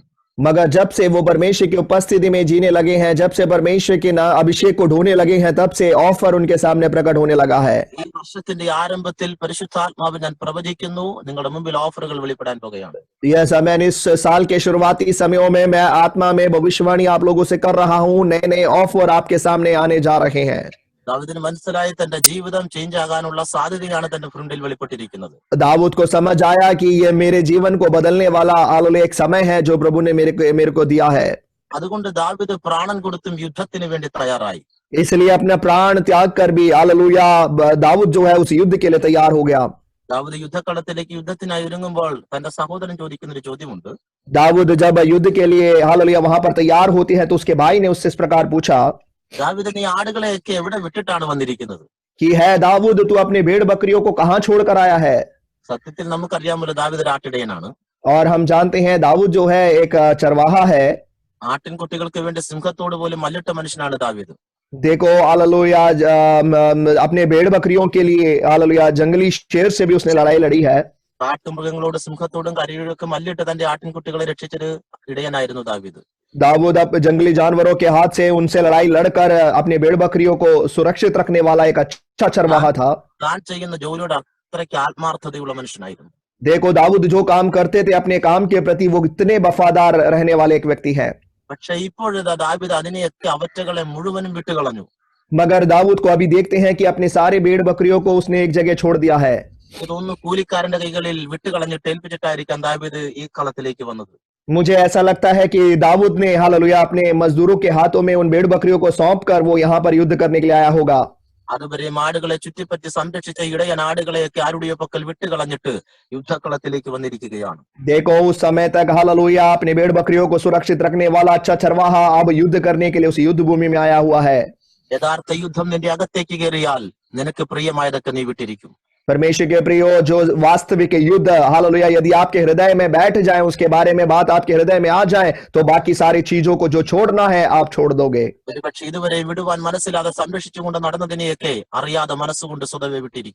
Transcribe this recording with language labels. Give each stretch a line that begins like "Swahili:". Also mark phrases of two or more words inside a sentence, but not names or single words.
Hindi: मगर जब से वो परमेश्वर की उपस्थिति में जीने लगे हैं, जब से परमेश्वर के अभिषेक को ढूंढने लगे हैं, तब से ऑफर उनके सामने प्रकट होने लगा है।
Malayalam: ഈ വർഷത്തിന്റെ ആരംഭത്തിൽ പരിശുദ്ധാത്മാവ് ഞാൻ പ്രവചിക്കുന്നു, നിങ്ങളുടെ മുമ്പിൽ ഓഫറുകൾ വെളിപ്പെടാൻ പോകുകയാണ്.
Hindi: यह समय, इस साल के शुरुआती समयों में मैं आत्मा में भविष्यवाणी आप लोगों से कर रहा हूं। नए नए ऑफर आपके सामने आने जा रहे हैं।
Malayalam: ദാവീദിന് മനസ്സിലായി തന്റെ ജീവിതം ചേഞ്ച് ആകാനുള്ള സാധ്യതയാണ് തന്റെ ഫ്രണ്ടിൽ വെളിപ്പെട്ടിരിക്കുന്നത്.
Hindi: दाऊद को समझ आया कि ये मेरे जीवन को बदलने वाला हालेलुया एक समय है जो प्रभु ने मेरे को दिया है।
Malayalam: അതുകൊണ്ട് ദാവീദ് പ്രാണൻ കൊടുത്തും യുദ്ധത്തിന് വേണ്ടി തയ്യാറായി.
Hindi: इसलिए अपना प्राण त्याग कर भी, हालेलुया, दाऊद जो है उस युद्ध के लिए तैयार हो गया।
Malayalam: ദാവീദ് യുദ്ധക്കളത്തിലേക്ക് യുദ്ധത്തിനായി ഒരുങ്ങുമ്പോൾ തന്റെ സഹോദരൻ ചോദിക്കുന്ന ഒരു ചോദ്യമുണ്ട്.
Hindi: दाऊद जब युद्ध के लिए, हालेलुया, वहां पर तैयार होते हैं तो उसके भाई ने उससे इस प्रकार पूछा
Malayalam: ദാവീദ്, നീ ആടുകളെയൊക്കെ എവിടെ വിട്ടിട്ടാണ് വന്നിരിക്കുന്നത്?
Hindi: कि है दाऊद, तू अपने भेड़ बकरियों को कहां छोड़कर आया है?
Malayalam: സത്യത്തിൽ നമുക്കറിയാമല്ലോ ദാവീദ് ഒരു ആട്ടിടയനാണ്.
Hindi: और हम जानते हैं दाऊद जो है एक चरवाहा है।
Malayalam: ആട്ടിൻകുട്ടികൾക്ക് വേണ്ടി സിംഹത്തോട് പോലും മല്ലിട്ട മനുഷ്യനാണ് ദാവീദ്.
Hindi: देखो, हालेलुया, अपने भेड़ बकरियों के लिए, हालेलुया, जंगली शेर से भी उसने लड़ाई लड़ी है।
Malayalam: കാട്ടുമൃഗങ്ങളോട് സിംഹത്തോടും കരിയോടൊക്കെ മല്ലിട്ട് തന്റെ ആട്ടിൻകുട്ടികളെ രക്ഷിച്ചൊരു ഇടയനായിരുന്നു ദാവീദ്.
Hindi: दाऊद अब जंगली जानवरों के हाथ से उनसे लड़ाई लड़कर अपने भेड़ बकरियों को सुरक्षित रखने वाला एक अच्छा चरवाहा था।
Malayalam: താൻ ചെയ്യുന്ന ജോലിയോട് അത്രയ്ക്ക് ആത്മാർത്ഥതയുള്ള മനുഷ്യനായിരുന്നു.
Hindi: देखो, दाऊद जो काम करते थे अपने काम के प्रति, वो इतने वफादार रहने वाले एक व्यक्ति हैं।
Malayalam: പക്ഷെ ഇപ്പോഴിതാ ദാവീദ് അതിനെയൊക്കെ അവറ്റകളെ മുഴുവനും വിട്ടുകളഞ്ഞു.
Hindi: मगर दाऊद को अभी देखते हैं कि अपने सारे भेड़ बकरियों को उसने एक जगह छोड़ दिया है।
Malayalam: ഇതൊന്ന് കൂലിക്കാരന്റെ കൈകളിൽ വിട്ടുകളഞ്ഞിട്ട് ഏൽപ്പിച്ചിട്ടായിരിക്കാം ദാവീദ് ഈ കളത്തിലേക്ക് വന്നത്.
Hindi: मुझे ऐसा लगता है कि दाऊद ने, हालेलुया, अपने मजदूरों के हाथों में उन भेड़ बकरियों को सौंप कर वो यहाँ पर युद्ध करने के लिए आया होगा।
Malayalam: അതുവരെ ആടുകളെ ചുറ്റിപ്പറ്റി സംരക്ഷിച്ച ഇടയൻ ആടുകളെയൊക്കെ ആരുടെയോ പക്കൽ വിട്ടുകളഞ്ഞിട്ട് യുദ്ധക്കളത്തിലേക്ക് വന്നിരിക്കുകയാണ്.
Hindi: देखो, उस समय तक, हालेलुया, अपने भेड़ बकरियों को सुरक्षित रखने वाला अच्छा चरवाहा अब युद्ध करने के लिए उस युद्ध भूमि में आया हुआ है।
Malayalam: യഥാർത്ഥ യുദ്ധം നിന്റെ അകത്തേക്ക് കയറിയാൽ നിനക്ക് പ്രിയമായതൊക്കെ നീ വിട്ടിരിക്കും.
Hindi: परमेश्वर के प्रियो, जो वास्तविक युद्ध, हालेलुया, यदि आपके हृदय में बैठ जाए, उसके बारे में बात आपके हृदय में आ जाए, तो बाकी सारी चीजों को जो छोड़ना है आप छोड़ दोगे।
Malayalam: ഒരുപക്ഷെ ഇതുവരെ വിടുവാൻ മനസ്സിലാതെ സംരക്ഷിച്ചുകൊണ്ട് നടന്നതിനെയൊക്കെ അറിയാതെ മനസ്സുകൊണ്ട് സ്വതവേ വിട്ടിരിക്കും.